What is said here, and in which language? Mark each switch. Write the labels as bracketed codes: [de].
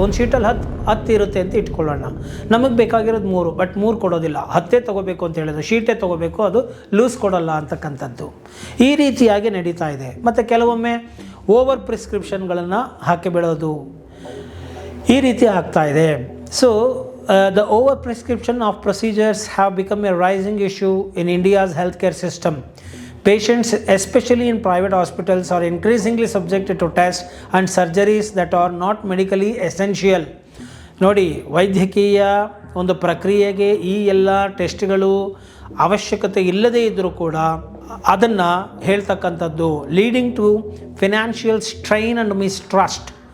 [kn] ಒಂದು ಶೀಟಲ್ಲಿ 10 ಇರುತ್ತೆ ಅಂತ ಇಟ್ಕೊಳ್ಳೋಣ, ನಮಗೆ ಬೇಕಾಗಿರೋದು 3, ಬಟ್ 3 ಕೊಡೋದಿಲ್ಲ, 10 ತೊಗೋಬೇಕು ಅಂತ ಹೇಳಿದ್ರು, ಶೀಟೇ ತೊಗೋಬೇಕು, ಅದು ಲೂಸ್ ಕೊಡೋಲ್ಲ ಅಂತಕ್ಕಂಥದ್ದು. ಈ ರೀತಿಯಾಗಿ ನಡೀತಾ ಇದೆ. ಮತ್ತು ಕೆಲವೊಮ್ಮೆ ಓವರ್ ಪ್ರಿಸ್ಕ್ರಿಪ್ಷನ್ಗಳನ್ನು ಹಾಕಿಬಿಡೋದು, ಈ ರೀತಿ ಆಗ್ತಾ ಇದೆ. [en] So the over prescription of procedures have become a rising issue in India's healthcare system. Patients, especially in private hospitals, are increasingly subjected to tests and surgeries that are not medically essential. [kn] ನೋಡಿ, ವೈದ್ಯಕೀಯ ಒಂದು ಪ್ರಕ್ರಿಯೆಗೆ ಈ ಎಲ್ಲ ಟೆಸ್ಟ್ಗಳು ಅವಶ್ಯಕತೆ ಇಲ್ಲದೇ ಇದ್ದರೂ ಕೂಡ ಅದನ್ನು ಹೇಳ್ತಕ್ಕಂಥದ್ದು, [en] Leading to financial strain and mistrust.